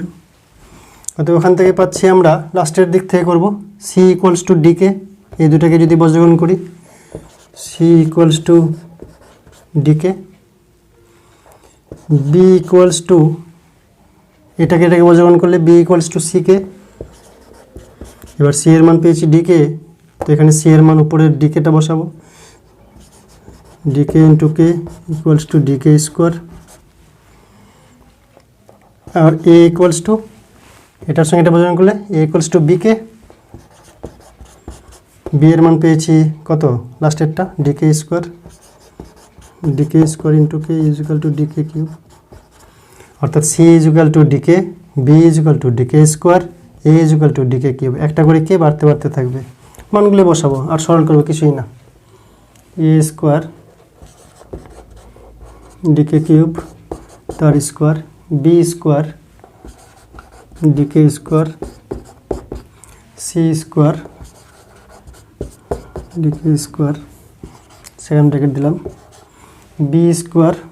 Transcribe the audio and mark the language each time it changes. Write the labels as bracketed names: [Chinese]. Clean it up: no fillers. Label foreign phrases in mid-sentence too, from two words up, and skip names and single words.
[Bangla] অতএব ওখান থেকে পাচ্ছি আমরা, লাস্টের দিক থেকে করব, c = dk, এই দুটাকে যদি বজ্রগণ করি, c = dk, b এটাকে বজ্রগণ করলে b = ck। এবার c এর মান পেয়েছি dk, তো এখানে c এর মান উপরের dkটা বসাবো, dk × k = dk²। আর a এটার সঙ্গে এটা বজ্রগণ করলে a = bk, b এর মান পেয়েছি কত, লাস্টেরটা dk², dk² × k = dk³, অর্থাৎ c = dk, b = dk², a = dk³। একটা করে কে বাড়তে বাড়তে থাকবে, মানগুলো বসাবো আর সরল করবো, কিছুই না। a² dk³ তার [English] square b square dk square c square dk square second bracket [Bangla] দিলাম [English] b square